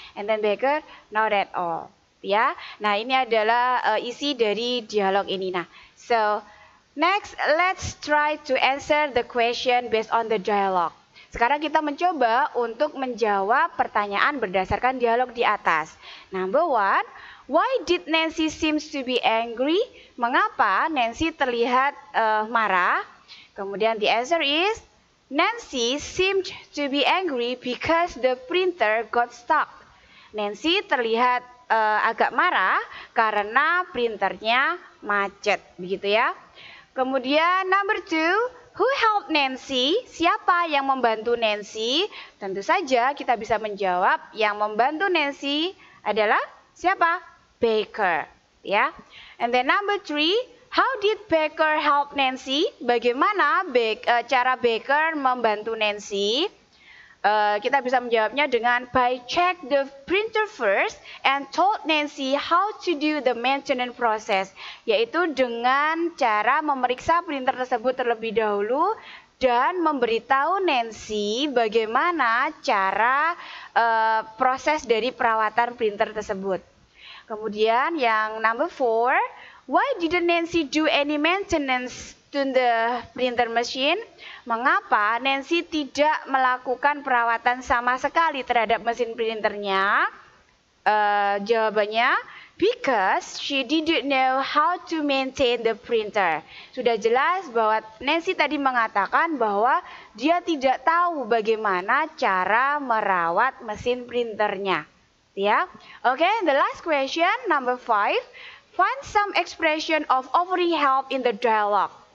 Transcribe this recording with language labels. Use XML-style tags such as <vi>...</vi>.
<en>And then Baker, not at all.</en> <id>Ya, nah ini adalah isi dari dialog ini.</id> <en>Nah, so next let's try to answer the question based on the dialogue.</en> <id>sekarang kita mencoba untuk menjawab pertanyaan berdasarkan dialog di atas.</id> <en>Number 1, why did Nancy seems to be angry?</en> <id>Mengapa Nancy terlihat marah? Kemudian</id> <en>the answer is, Nancy seemed to be angry because the printer got stuck.</en> <id>Nancy terlihat agak marah karena printernya macet, begitu ya. Kemudian</id> <en>number 2, who helped Nancy?</en> <id>Siapa yang membantu Nancy? Tentu saja kita bisa menjawab yang membantu Nancy adalah siapa? Baker, ya.</id> <en>And then number 3, how did Baker help Nancy?</en> <id>Bagaimana cara Baker membantu Nancy? Kita bisa menjawabnya dengan</id> <en>by check the printer first and told Nancy how to do the maintenance process,</en> <id>yaitu dengan cara memeriksa printer tersebut terlebih dahulu dan memberitahu Nancy bagaimana cara proses dari perawatan printer tersebut. Kemudian yang</id> <en>number 4, why didn't Nancy do any maintenance to the printer machine?</en> <id>Mengapa Nancy tidak melakukan perawatan sama sekali terhadap mesin printernya? Jawabannya,</id> <en>because she didn't know how to maintain the printer.</en> <id>Sudah jelas bahwa Nancy tadi mengatakan bahwa dia tidak tahu bagaimana cara merawat mesin printernya.</id> <en>Ya, okay, the last question, number 5. Find some expression of offering help in the dialogue.</en>